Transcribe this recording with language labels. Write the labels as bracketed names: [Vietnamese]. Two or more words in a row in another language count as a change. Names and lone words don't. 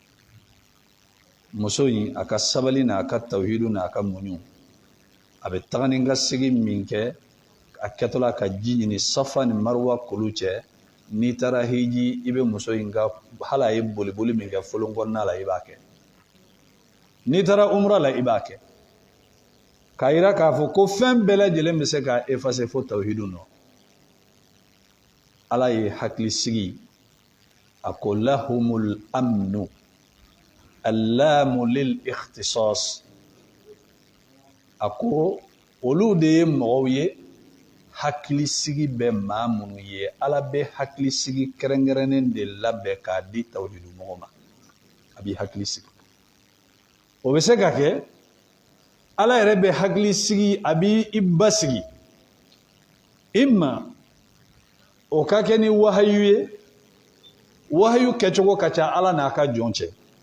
[Bambara] muso in a ka sabali n'a ka tawhidu n'a ka muɲu a bɛ taga ni ka segin min kɛ a kɛtɔla ka ji ɲini safa ni marwa kolu cɛ n'i taara hiji i bɛ muso in ka hala ye boliboli min kɛ folon kɔnɔna la i b'a kɛ n'i taara umra la i b'a kɛ k'a yira k'a fɔ ko fɛn bɛɛ lajɛlen bɛ se k'a effacer fo tawhidu nɔ ala ye hakili sigi a ko [Arabic] لهم الأمن اللام للاختصاص [Bambara] a ko olu de ye mɔgɔw ye hakili sigi bɛ maa minnu ye ala bɛ hakili sigi kɛrɛnkɛrɛnnen de labɛn k'a di tawhidu mɔgɔ ma a b'i hakili sigi o bɛ se ka kɛ ala yɛrɛ bɛ hakili sigi a b'i i basigi imma o ka kɛ ni wahayu ye wahayu kɛcogo ka ca ala n'a ka jɔn cɛ